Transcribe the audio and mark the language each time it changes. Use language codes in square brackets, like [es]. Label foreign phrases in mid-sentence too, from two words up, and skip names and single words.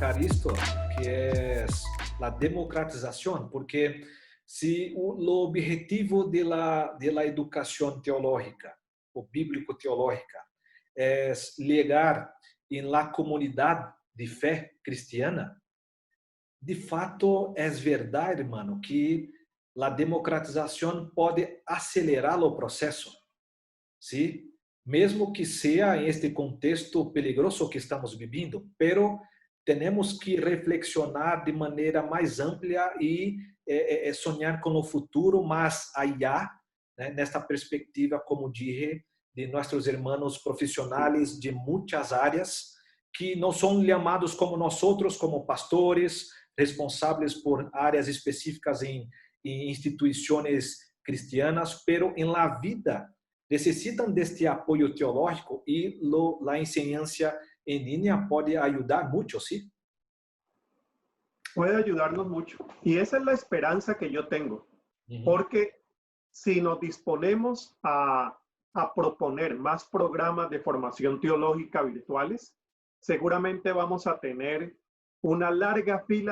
[es] visto, que es la democratización, porque si lo objetivo de la educación teológica o bíblico-teológica es llegar en la comunidad de fe cristiana, [pt] de fato é verdade, [es] hermano, [pt] que a democratização pode acelerar o processo, [es] ¿sí? [pt] Mesmo que seja em este contexto peligroso que estamos vivendo, pero temos que reflexionar de maneira mais ampla e sonhar com o futuro mais allá, né, nesta perspectiva, [es] como dije, [pt] de nossos irmãos profissionais de muitas áreas que não são chamados como nós outros, como pastores, responsáveis por áreas específicas em instituições cristianas, pero em la vida necessitam deste apoio teológico e a [es] enseñanza en línea [pt] pode [es] ayudar mucho, [pt] ¿sí? [es] Puede ayudarnos mucho. Y esa es la esperanza que yo tengo. Porque si nos disponemos a proponer más programas de formación teológica virtuales, seguramente vamos a tener una larga fila